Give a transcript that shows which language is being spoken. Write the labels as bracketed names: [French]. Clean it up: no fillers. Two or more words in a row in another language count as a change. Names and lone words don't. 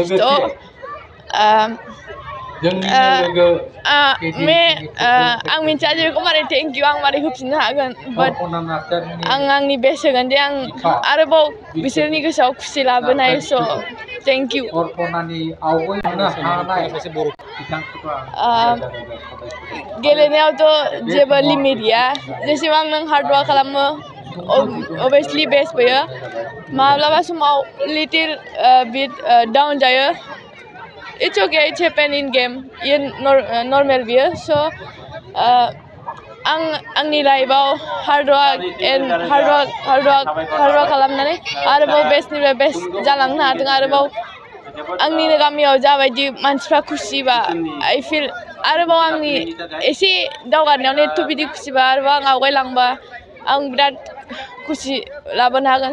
[Bodo] आं मिन्थिया जे बेखौ मारै [English] thank you [Bodo] आं मारै होफिननो हागोन, बाट आं आंनि बेस्ट होगोन दे आं आरोबाव बिसोरनि गोसोआव खुसि लाबोनाय। [English] so thank you. [Bodo] गेलेनायावथ' जेबो लिमिट गैया, जेसेबां नों [English] hard work [Bodo] खालामो अभियासलि बेस्ट फैयो। माब्लाबा समाव [English] little bit down [Bodo] जायो। [English] It's okay, it's happen in game, normal बियो। [Bodo] So आंनि लाइफआव [English] hard work [Bodo] खालामनानै आरोबाव बेस्टनिफ्राय बेस्ट जालांनो हादों। आरोबाव आंनिनो गामियाव जाबायदि मानसिफ्रा खुसिबा [English] I feel [Bodo] आरोबाव आंनि एसे दावगानायावनो एथ' बिदि खुसिबा आरोबाव आं आवगायलांबा आं बिराद खुसि लाबोनो हागोन।